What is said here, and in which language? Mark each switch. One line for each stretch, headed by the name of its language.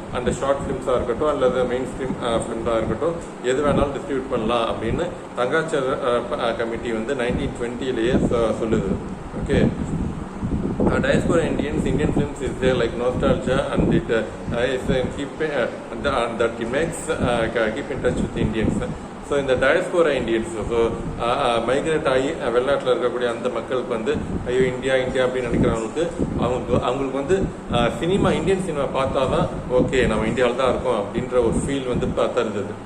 Tamil: அந்த ஷார்ட் ஃபிலிம்ஸாக இருக்கட்டும் அல்லது மெயின் ஸ்ட்ரீம் ஃபிலிம்ஸாக இருக்கட்டும், எது வேணாலும் டிஸ்ட்ரிபியூட் பண்ணலாம் அப்படின்னு ரங்காச்சாரிய கமிட்டி வந்து 1920 சொல்லுது.
English: Okay, diaspora Indian films is there like nostalgia and it is that it makes keep in touch with Indians.
Tamil: So இந்த டயஸ்போரா இண்டியன்ஸ், ஸோ மைக்ரேட் ஆகி வெளிநாட்டில் இருக்கக்கூடிய அந்த மக்களுக்கு வந்து ஐயோ இந்தியா இந்தியா அப்படின்னு நினைக்கிறவங்களுக்கு அவங்களுக்கு வந்து சினிமா, இந்தியன் சினிமா பார்த்தா தான் ஓகே நம்ம இந்தியாவில் தான் இருக்கோம் அப்படின்ற ஒரு ஃபீல் வந்து தருது.